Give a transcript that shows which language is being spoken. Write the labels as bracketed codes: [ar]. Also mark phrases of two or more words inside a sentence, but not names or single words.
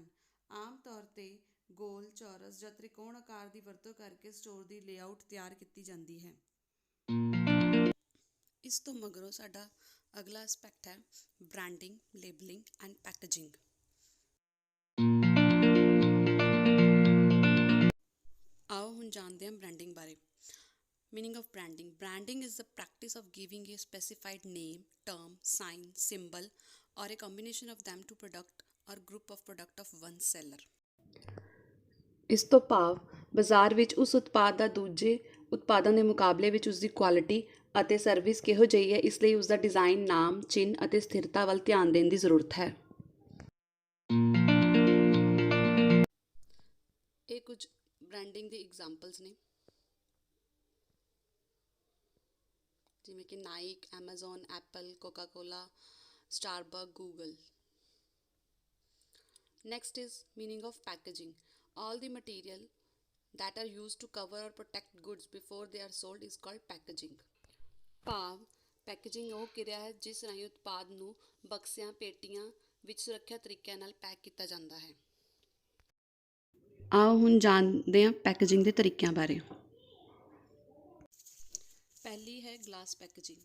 [pa] ਆਮ ਤੌਰ 'ਤੇ ਗੋਲ, ਚੌਰਸ ਜਾਂ ਤ੍ਰਿਕੋਣ ਆਕਾਰ ਦੀ ਵਰਤੋਂ ਕਰਕੇ ਸਟੋਰ ਦੀ ਲੇਆਊਟ ਤਿਆਰ ਕੀਤੀ ਜਾਂਦੀ ਹੈ। ਇਸ ਤੋਂ ਮਗਰੋਂ ਸਾਡਾ ਅਗਲਾ ਐਸਪੈਕਟ ਹੈ [en] branding, labeling and packaging. [pa] ਆਓ ਹੁਣ ਜਾਣਦੇ ਹਾਂ ਬ੍ਰਾਂਡਿੰਗ ਬਾਰੇ। [en] Meaning of branding. Branding is the practice of giving a specified name, term, sign, symbol or a combination of them to product or group of product of one seller. [pa] ਇਸ ਤੋਂ ਭਾਵ ਬਾਜ਼ਾਰ ਵਿੱਚ ਉਸ ਉਤਪਾਦ ਦਾ ਦੂਜੇ ਉਤਪਾਦਾਂ ਦੇ ਮੁਕਾਬਲੇ ਵਿੱਚ ਉਸ ਦੀ ਕੁਆਲਿਟੀ ਅਤੇ ਸਰਵਿਸ ਕਿਹੋ ਜਿਹੀ ਹੈ, ਇਸ ਲਈ ਉਸ ਦਾ ਡਿਜ਼ਾਈਨ, ਨਾਮ, ਚਿੰਨ੍ਹ ਅਤੇ ਸਥਿਰਤਾ ਵੱਲ ਧਿਆਨ ਦੇਣ ਦੀ ਜ਼ਰੂਰਤ ਹੈ। ਇਹ ਕੁਝ ਬ੍ਰਾਂਡਿੰਗ ਦੇ ਐਗਜ਼ਾਮਪਲਸ ਨੇ, ਜਿਵੇਂ ਕਿ ਨਾਈਕ, ਐਮਾਜ਼ੋਨ, ਐਪਲ, ਕੋਕਾ ਕੋਲਾ, ਸਟਾਰਬਕ, ਗੂਗਲ। [en] Next is meaning of packaging. All the material that are used to cover or protect goods before they are sold is called packaging. [pa] ਭਾਵ ਪੈਕੇਜਿੰਗ ਉਹ ਕਿਰਿਆ ਹੈ ਜਿਸ ਰਾਹੀਂ ਉਤਪਾਦ ਨੂੰ ਬਕਸਿਆਂ, ਪੇਟੀਆਂ ਵਿੱਚ ਸੁਰੱਖਿਅਤ ਤਰੀਕਿਆਂ ਨਾਲ ਪੈਕ ਕੀਤਾ ਜਾਂਦਾ ਹੈ। ਆਓ ਹੁਣ ਜਾਣਦੇ ਹਾਂ ਪੈਕੇਜਿੰਗ ਦੇ ਤਰੀਕਿਆਂ ਬਾਰੇ। ਪਹਿਲੀ ਹੈ [en] glass packaging.